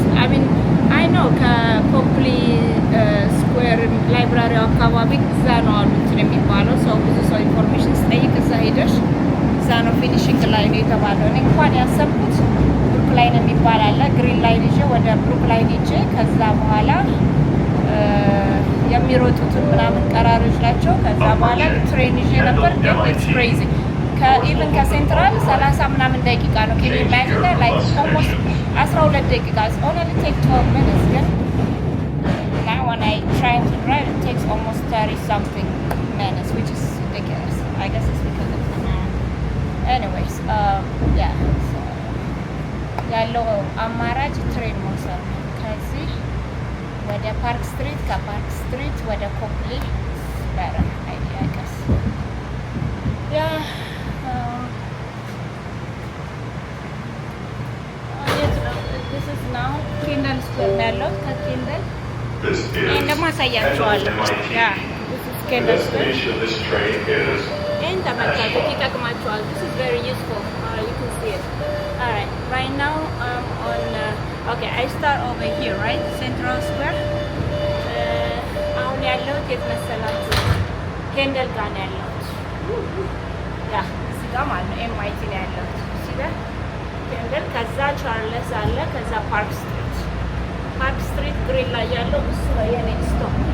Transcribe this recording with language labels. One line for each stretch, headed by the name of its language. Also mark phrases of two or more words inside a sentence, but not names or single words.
English: I know
Amharic: ከኮፕሊ ስኩዌር ላይብራሪው አካባቢ እዛ ነው አሉ እንትን የሚባለው ሰው ብዙ ሰው ኢንፎርሜሽን ስጠይቅ እዛ ሄደሽ እዛ ነው ፊኒሽንግ ላይ ነው የተባለው። እኔ እንኳን ያሰብኩት ብሩክ ላይን የሚባል አለ። ግሪን ላይን ይዤ ወደ ብሩክ ላይን ይዤ ከዛ በኋላ የሚሮጡትን ምናምን ቀራሮች ናቸው። ከዛ በኋላ ትሬን ይዤ ነበር።
English: It's crazy even
Amharic: ከሴንትራል 30 ምናምን ደቂቃ ነው።
English: Can imagine like almost 12 ደቂቃ only take 12 minutes ግን now when I try to drive it takes almost 30 something minutes which is ridiculous. I guess it's because of the anyways yeah so
Amharic: ያለው አማራጭ ትሬን መውሰድ ነው። ከዚህ ወደ ፓርክ ስትሪት ከፓርክ ስትሪት ወደ ኮፕሊ
English: better idea I guess. Yeah this is now Kendall Square
Amharic: ያለው ከኬንደል እንደማሳያችኋለሁ።
English: Yeah this is Kendall Square.
Amharic: And ተመልካቾች ይጠቅማችኋል.
English: This is very useful. You can see it. Alright, right now on okay, I start over here, right? Central Square.
Amharic: አሁን ያለሁት የት መሰላችሁ? ኬንደል ጋር ነው ያለሁት። ያ እዚህ ጋር ማለት ነው MIT ነው ያለሁት። እዚህ ጋር ኬንደል፣ ከዛ ቻርለስ አለ፣ ከዛ ፓርክ ስትሪት ግሪን ላይ ያለው እሱ ነው የኔ ስቶፕ።